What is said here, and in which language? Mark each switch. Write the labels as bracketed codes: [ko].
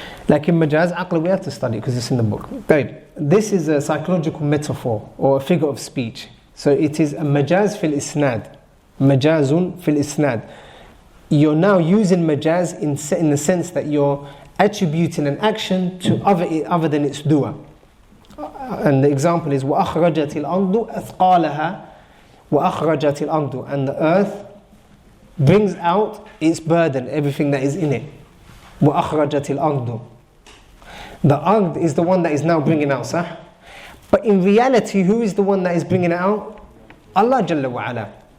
[en] Like in Majaz, aql, we have to study because it's in the book. Right. This is a psychological metaphor or a figure of speech. So it is a majaz fil isnad. Majazun fil isnad. You're now using majaz in the sense that you're attributing an action to other than its doer. And the example is [ar] وَأَخْرَجَتِ الْأَرْضُ أَثْقَالَهَا وَأَخْرَجَتِ الْأَرْضُ. [en] And the earth brings out its burden, everything that is in it. [ar] وَأَخْرَجَتِ الْأَرْضُ. [en] The ard is the one that is now bringing out, sah? But in reality, who is the one that is bringing it out? Allah Jalla wa Ala.